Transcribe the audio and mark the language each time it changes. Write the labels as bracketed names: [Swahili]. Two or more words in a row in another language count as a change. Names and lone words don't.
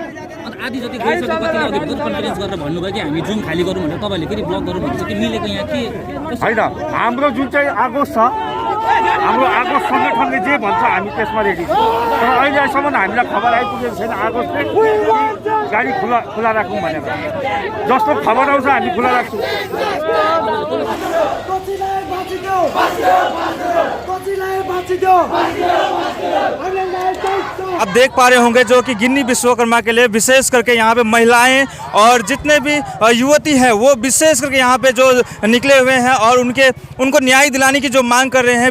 [Nepali] आधी जति गइसकेपछि अघि [English] press conference [Nepali] गरेर भन्नुभयो कि हामी जुन खाली गरौँ भनेर, तपाईँले फेरि ब्लक गरौँ भनेको कि मिलेको यहाँ के होइन? हाम्रो जुन चाहिँ आगोश छ, हाम्रो आगोश सङ्गठनले जे भन्छ हामी त्यसमा रेडी छौँ। तर अहिलेसम्म हामीलाई खबर आइपुगेको छैन आगोशले गाडी खुला राखौँ भनेर। जस्तो खबर आउँछ हामी खुला राख्छौँ। [Hindi] आप देख पा रहे होंगे जो कि गिन्नी विश्वकर्मा के लिए विशेष करके यहाँ पे महिलाएं और जितने भी युवती हैं वो विशेष करके यहाँ पे जो निकले हुए हैं और उनको न्याय दिलाने की जो मांग कर रहे हैं।